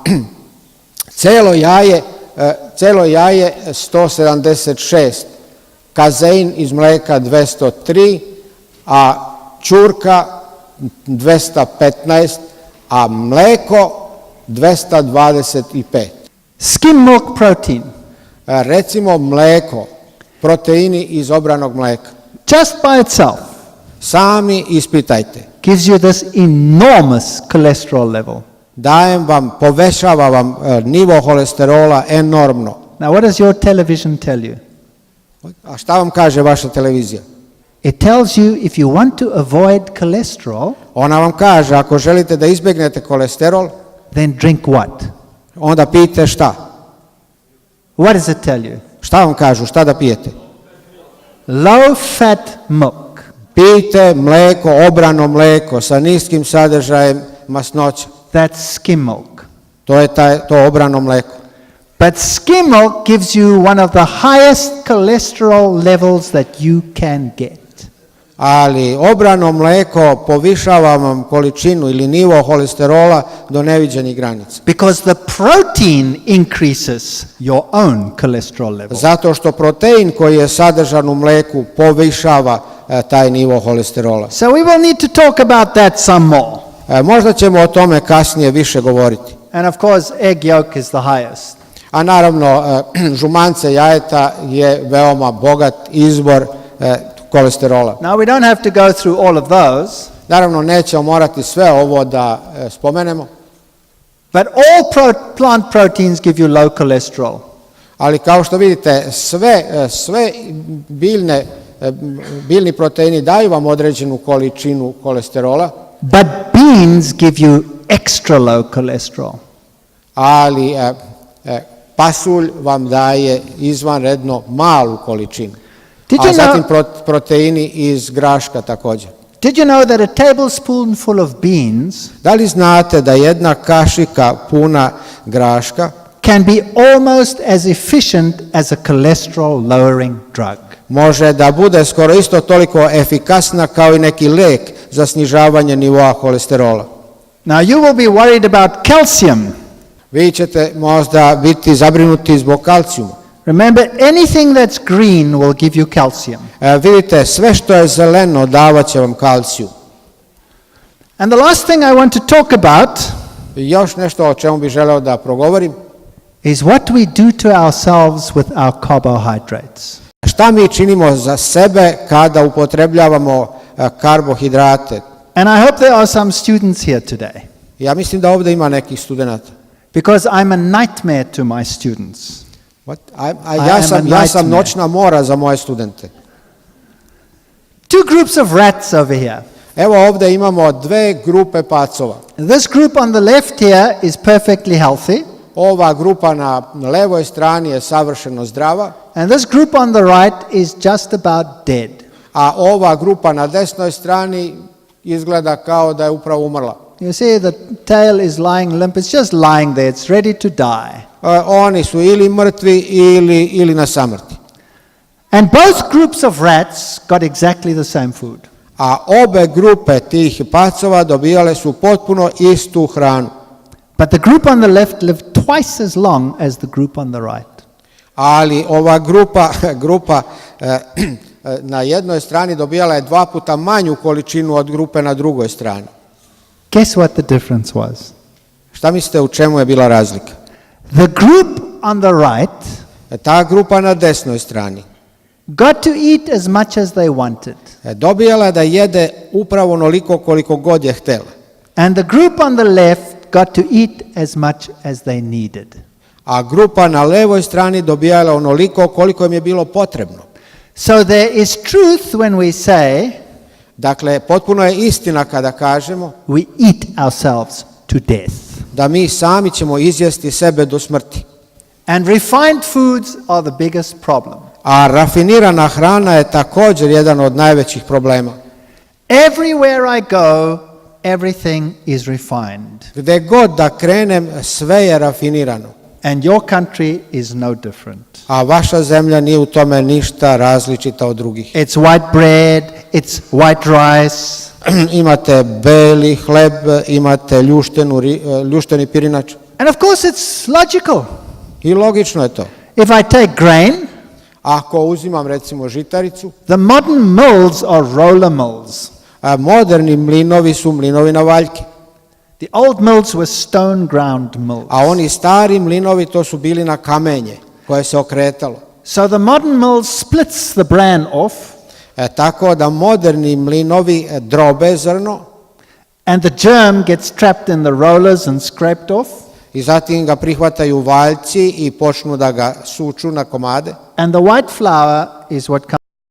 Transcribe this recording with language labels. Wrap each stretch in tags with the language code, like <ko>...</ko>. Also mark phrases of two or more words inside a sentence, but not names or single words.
<sr>celo jaje 176, kazein iz mleka 203, a ćurka 215, a mleko 225.</sr> <en>skim milk protein,</en> <sr>Recimo mleko, proteini iz obranog mleka.</sr> <en>just by itself,</en> <sr>Sami ispitajte.</sr> <en>gives you this enormous cholesterol level.</en> <sr>Povećava vam nivo holesterola enormno.</sr> <en>Now, what does your television tell you?</en> <sr>A šta vam kaže vaša televizija?</sr> <en>It tells you if you want to avoid cholesterol,</en> <sr>Ona vam kaže, ako želite da izbjegnete kolesterol,</sr> <en>then drink what?</en> <sr>onda pijte šta?</sr> <en>What does it tell you?</en> <sr>Šta vam kažu, šta da pijete?</sr> <en>Low fat milk.</en> <sr>Pijte mleko, obrano mleko sa niskim sadržajem masnoća.</sr> <en>That's skim milk.</en> <sr>To je to obrano mleko.</sr> <en>But skim milk gives you one of the highest cholesterol levels that you can get.</en> <sr>Ali obrano mleko povišava vam količinu ili nivo holesterola do neviđenih granica.</sr> <en>Because the protein increases your own cholesterol level.</en> <sr>Zato što protein koji je sadržan u mleku povišava taj nivo holesterola.</sr> <en>So we will need to talk about that some more.</en> <sr>Možda ćemo o tome kasnije više govoriti.</sr> <en>And of course, egg yolk is the highest.</en> <sr>A naravno, žumance jajeta je veoma bogat izvor kolesterola.</sr> <en>Now we don't have to go through all of those,</en> <sr>Naravno, nećemo morati sve ovo da spomenemo,</sr> <en>but all plant proteins give you low cholesterol.</en> <sr>ali kao što vidite, sve biljni proteini daju vam određenu količinu kolesterola,</sr> <en>But beans give you extra low cholesterol.</en> <sr>ali pasulj vam daje izvanredno malu količinu. A zatim proteini iz graška također.</sr> <en>Did you know that a tablespoonful of beans</en> <sr>Da li znate da jedna kašika puna graška</sr> <en>can be almost as efficient as a cholesterol lowering drug?</en> <sr>može da bude skoro isto toliko efikasna kao i neki lek za snižavanje nivoa holesterola?</sr> <en>Now you will be worried about calcium.</en> <sr>Vi ćete možda biti zabrinuti zbog kalcijuma.</sr> <en>Remember, anything that's green will give you calcium.</en> <sr>Vidite, sve što je zeleno davat će vam kalcijum.</sr> <en>And the last thing I want to talk about</en> <sr>I još nešto o čemu bih želeo da progovorim.</sr> <en>is what we do to ourselves with our carbohydrates.</en> <sr>Šta mi činimo za sebe kada upotrebljavamo karbohidrate?</sr> <en>And I hope there are some students here today,</en> <sr>Ja mislim da ovdje ima nekih studenata.</sr> <en>because I'm a nightmare to my students.</en> <sr>Ja sam noćna mora za moje studente.</sr> <en>two groups of rats over here.</en> <sr>Evo ovdje imamo dve grupe pacova.</sr> <en>This group on the left here is perfectly healthy,</en> <sr>Ova grupa na levoj strani je savršeno zdrava,</sr> <en>and this group on the right is just about dead.</en> <sr>a ova grupa na desnoj strani izgleda kao da je upravo umrla.</sr> <en>You see, the tail is lying limp. It's just lying there. It's ready to die.</en> <sr>Oni su ili mrtvi ili na samrti.</sr> <en>And both groups of rats got exactly the same food.</en> <sr>A obe grupe tih pacova dobijale su potpuno istu hranu.</sr> <en>But the group on the left lived twice as long as the group on the right.</en> <sr>Ali ova grupa na jednoj strani dobijala je 2 puta manju količinu od grupe na drugoj strani.</sr> <en>Guess what the difference was?</en> <sr>Šta mislite u čemu je bila razlika?</sr> <en>The group on the right</en> <sr>Ta grupa na desnoj strani</sr> <en>got to eat as much as they wanted.</en> <sr>dobijala je da jede upravo onoliko koliko god je htela.</sr> <en>And the group on the left got to eat as much as they needed.</en> <sr>A grupa na levoj strani dobijala onoliko koliko im je bilo potrebno.</sr> <en>So there is truth when we say</en> <sr>Dakle, potpuno je istina kada kažemo</sr> <en>we eat ourselves to death.</en> <sr>da mi sami ćemo izjesti sebe do smrti.</sr> <en>And refined foods are the biggest problem.</en> <sr>A rafinirana hrana je također jedan od najvećih problema.</sr> <en>Everywhere I go, everything is refined.</en> <sr>Gde god da krenem, sve je rafinirano.</sr> <en>And your country is no different.</en> <sr>A vaša zemlja nije u tome ništa različita od drugih.</sr> <en>It's white bread, it's white rice,</en> <sr>Imate beli hleb, imate ljušteni pirinač.</sr> <en>and of course it's logical.</en> <sr>I logično je to.</sr> <en>If I take grain,</en> <sr>Ako uzimam recimo žitaricu,</sr> <en>the modern mills are roller mills.</en> <sr>a moderni mlinovi su mlinovi na valjke.</sr> <en>The old mills were stone ground mills.</en> <sr>A oni stari mlinovi to su bili na kamenje koje se okretalo.</sr> <en>So the modern mill splits the bran off,</en> <sr>Tako da moderni mlinovi drobe zrno</sr> <en>and the germ gets trapped in the rollers and scraped off,</en> <sr>i zatim ga prihvataju valjci i počnu da ga suču na komade.</sr> <en>and the white flour is what comes</en>